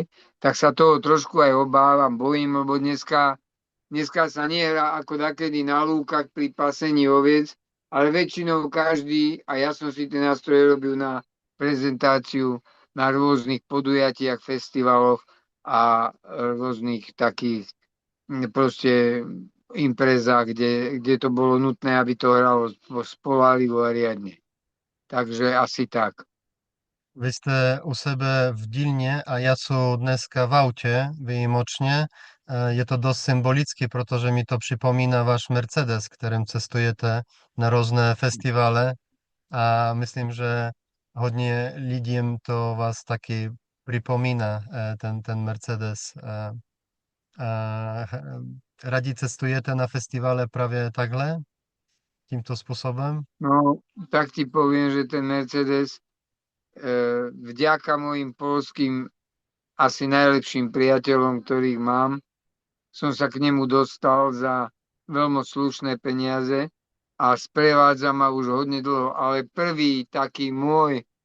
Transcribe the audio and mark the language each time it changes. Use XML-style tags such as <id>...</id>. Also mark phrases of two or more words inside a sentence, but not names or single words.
<sk>Tak sa toho trošku aj obávam, bojím, lebo dneska sa nehrá ako takedy na lúkach pri pasení oviec, ale väčšinou každý, a ja som si tie nástroje robil na prezentáciu na rôznych podujatiach, festivaloch a rôznych takých proste imprezách, kde to bolo nutné, aby to hralo spoľahlivo a riadne. Takže asi tak. Vy ste u sebe v dílne a ja sú dneska v aute výjimočne.</sk> <cs>Je to dosť symbolické, protože mi to připomíná váš Mercedes, kterým cestujete na různé festivále a myslím, že hodně lidem to vás taky připomíná, ten Mercedes. Radi cestujete na festivále právě takhle, tímto způsobem? No,</cs> <sk>tak ti poviem, že ten Mercedes vďaka mojim poľským asi najlepším priateľom, ktorých mám, som sa k nemu dostal za veľmi slušné peniaze a sprevádza ma už hodne dlho, ale prvý taký môj</sk>